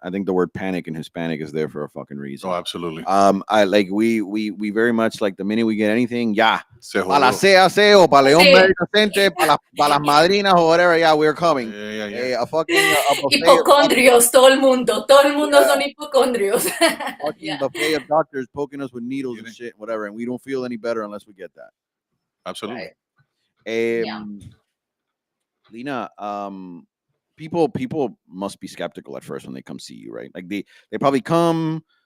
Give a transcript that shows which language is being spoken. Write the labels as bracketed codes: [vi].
[en] I think the word panic in Hispanic is there for a fucking reason. Oh, absolutely. I like we very much like the minute we get anything, [es] para la CAC, para León Medical Center, para las madrinas [en] or whatever, we're coming. Yeah. A fucking [es] Hipocondrios, todo el mundo son hipocondrios. [en] Fucking buffet of doctors poking us with needles and shit, whatever, and we don't feel any better unless we get that. Absolutely. Right. Lina, people must be skeptical at first when they come see you, right? Like they probably come